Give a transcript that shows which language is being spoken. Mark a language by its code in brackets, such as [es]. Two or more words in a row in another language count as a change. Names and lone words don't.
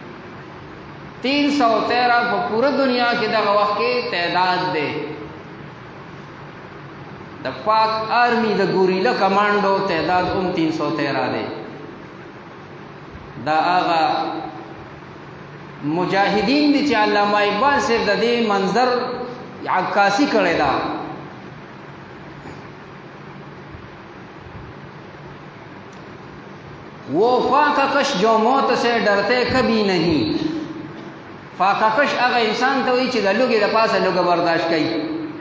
[ps] 313 په پوره دنیا کې دغه وخت کې تعداد دی د پاک آرمی د ګوریلا کمانډو تعداد 313 دی دا هغه مجاهدین دي چې علامه اقبال صاحب د دې منظر عکاسی کړی دا [ur] وہ فاقہ کش جو موت سے ڈرتے کبھی نہیں [ps] فاقہ کش هغه انسان ته وایي چې د لوګي د پاسه لوګه برداشت کوي